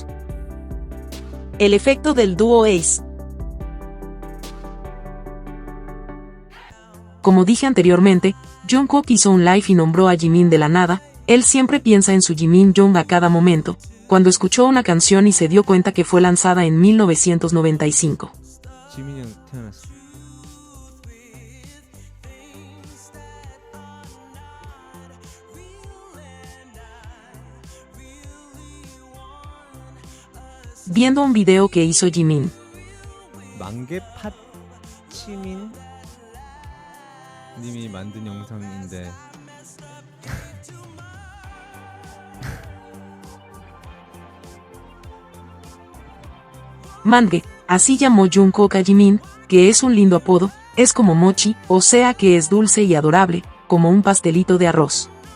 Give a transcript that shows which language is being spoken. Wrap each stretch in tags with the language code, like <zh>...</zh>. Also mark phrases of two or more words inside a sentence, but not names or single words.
<es>El efecto del dúo Ace. Como dije anteriormente, Jungkook hizo un live y nombró a Jimin de la nada. Él siempre piensa en su Jimin Young a cada momento, cuando escuchó una canción y se dio cuenta que fue lanzada en 1995.</es> <ko>지민이 형 태어났어.</ko> <es>Viendo un video que hizo Jimin.</es> <ko>만개팥 치민 님이 만든 영상인데</ko> <es>Mangue, así llamó Jungkook a Jimin, que es un lindo apodo, es como mochi, o sea que es dulce y adorable, como un pastelito de arroz.</es>